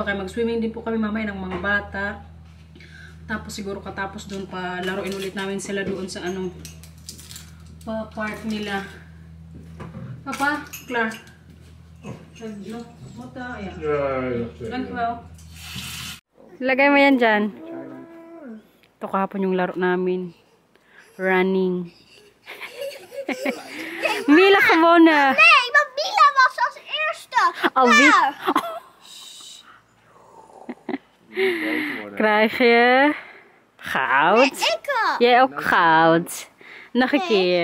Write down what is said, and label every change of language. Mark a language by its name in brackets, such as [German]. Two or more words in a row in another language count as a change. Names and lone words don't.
[Filipino] Kaya mag-swimming din po kami mamaya ng mga bata. Tapos siguro katapos doon pa laruin ulit namin sila doon sa pa park nila. Papa, Clark. No, mata, ayan. Lagay mo yan dyan. Ito kahapon yung laro namin. [Dutch] Running. Mila, gewoon na. Nee, want Mila was als eerste. Krijg je goud? Nee, ik al. Jij ook goud. Nog een keer.